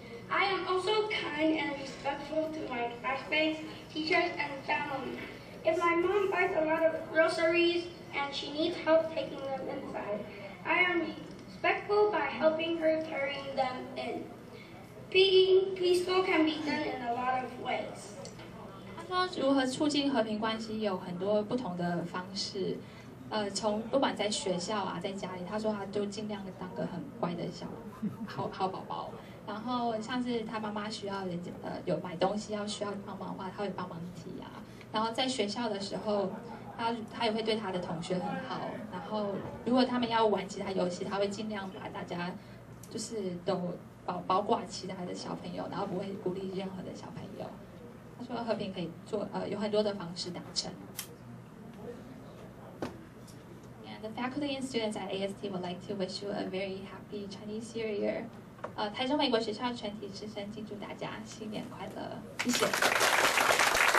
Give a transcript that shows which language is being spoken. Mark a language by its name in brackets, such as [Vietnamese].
[English] I am also kind and respectful to my classmates, teachers, and family. If my mom buys a lot of groceries and she needs help taking them inside, I am respectful by helping her carrying them in. Being peaceful can be done in a lot of ways. [Chinese] 说如何促进和平关系有很多不同的方式，从不管在学校啊，在家里，他说他就尽量当个很乖的好宝宝。然后像是他妈妈需要有买东西需要帮忙的话，他会帮忙提啊。然后在学校的时候，他也会对他的同学很好。然后如果他们要玩其他游戏，他会尽量把大家就是都包括其他的小朋友，然后不会孤立任何的小朋友。他说和平可以做有很多的方式达成。 [English] And the faculty and students at AST would like to wish you a very happy Chinese New Year. [Chinese] 台中美国学校全体师生敬祝大家新年快乐，谢谢。